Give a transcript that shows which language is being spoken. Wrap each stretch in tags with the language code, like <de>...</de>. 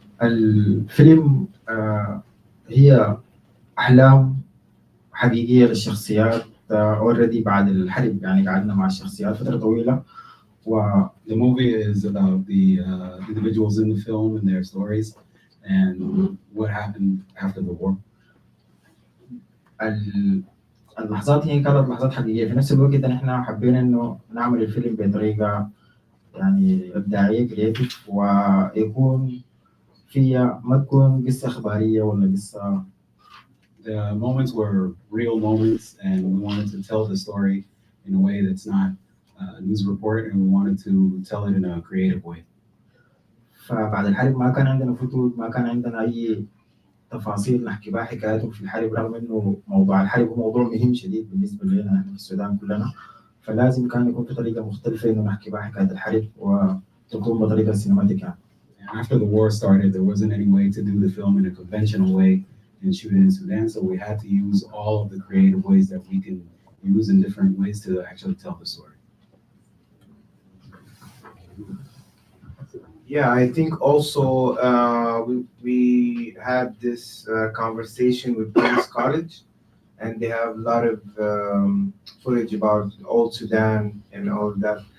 <ar>الفيلم هي أحلام حقيقية للشخصيات already بعد الحرب، يعني قعدنا مع الشخصيات فترة طويلة.</ar> <en>The movie is about the individuals in the film and their stories and what happened after the war.</en> <ar>اللحظات هي كانت لحظات حقيقية، في نفس الوقت نحن حبينا إنه نعمل الفيلم بطريقة يعني إبداعية كرياتيف، ويكون فيها ما تكون قصة إخبارية ولا قصة.</ar> <en>The moments were real moments, and we wanted to tell the story in a way that's not a news report, and we wanted to tell it in a creative way.</en> <ar>فبعد الحرب ما كان عندنا فتوت، ما كان عندنا أي تفاصيل نحكي بها حكاياتهم في الحرب، رغم إنه موضوع الحرب هو موضوع مهم شديد بالنسبة لنا نحن في السودان كلنا، فلازم كان يكون في طريقة مختلفة إنه نحكي بها حكاية الحرب وتكون بطريقة سينماتيك يعني.</ar> <en>After the war started, there wasn't any way to do the film in a conventional way and shoot it in Sudan, so we had to use all of the creative ways that we can use in different ways to actually tell the story. Yeah, I think also we had this conversation with King's College, and they have a lot of footage about old Sudan and all that.</en>